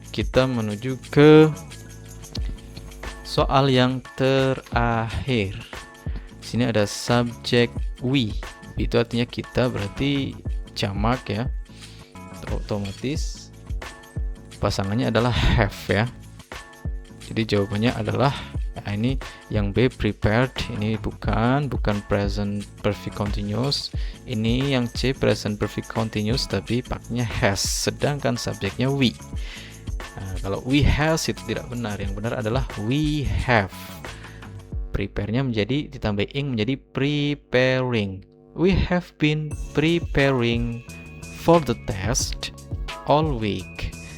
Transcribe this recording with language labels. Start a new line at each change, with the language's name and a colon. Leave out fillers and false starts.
Indonesian: kita menuju ke soal yang terakhir. Di sini ada subjek we. Itu artinya kita, berarti jamak ya. Otomatis pasangannya adalah have ya. Jadi jawabannya adalah ini yang B, prepared. Ini bukan present perfect continuous. Ini yang C, present perfect continuous tapi pakainya has, sedangkan subjeknya we. Nah, kalau we has itu tidak benar. Yang benar adalah we have. Prepare-nya menjadi ditambah ing menjadi preparing.
English: We have been preparing for the test all week.